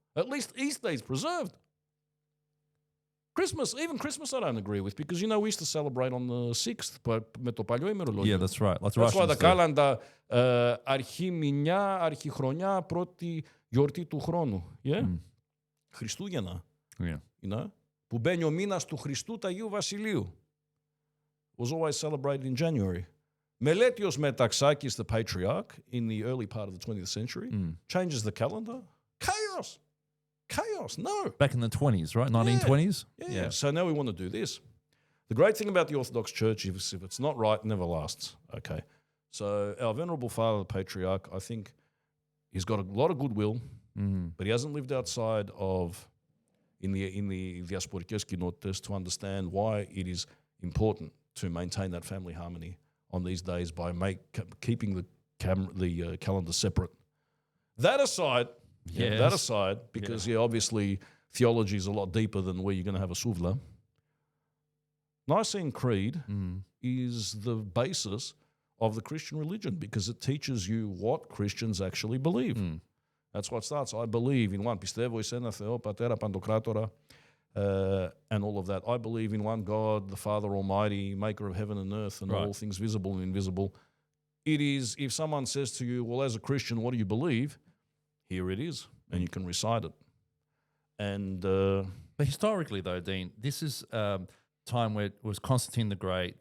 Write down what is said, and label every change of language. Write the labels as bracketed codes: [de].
[en] At least Easter is preserved. Even Christmas I don't agree with, because you know we used to celebrate on the 6th [el] με το παλιό ημερολόγιο. [en] Yeah, that's right. That's why [el] τα κάλαντα αρχή μηνιά, αρχή χρονιά, πρώτη γιορτή του χρόνου. [en] Yeah? Χριστούγεννα. Yeah. You know? [el] Που μπαίνει ο μήνας του Χριστού του Αγίου Βασιλείου. [en] Was always celebrated in January. Meletios Metaxakis, the patriarch, in the early part of the 20th century, changes the calendar. Chaos, no. Back in the 20s, right? 1920s? Yeah. So now we want to do this. The great thing about the Orthodox Church is if it's not right, it never lasts. Okay. So our Venerable Father, the Patriarch, I think he's got a lot of goodwill, but he hasn't lived outside of, in the [el] Diasporικές κοινότητες, [en] to understand why it is important to maintain that family harmony on these days by keeping the calendar separate. That aside... Yes. That aside, because obviously theology is a lot deeper than where you're going to have a suvla. Nicene Creed is the basis of the Christian religion because it teaches you what Christians actually believe. That's what starts. I believe in one. [el] Πιστεύω εις ένα Θεό, Πατέρα Παντοκράτορα, [en] and all of that. I believe in one God, the Father Almighty, maker of heaven and earth and all things visible and invisible. It is, if someone says to you, well, as a Christian, what do you believe? Here it is, and you can recite it. And but historically, though, Dean, this is time where it was Constantine the Great.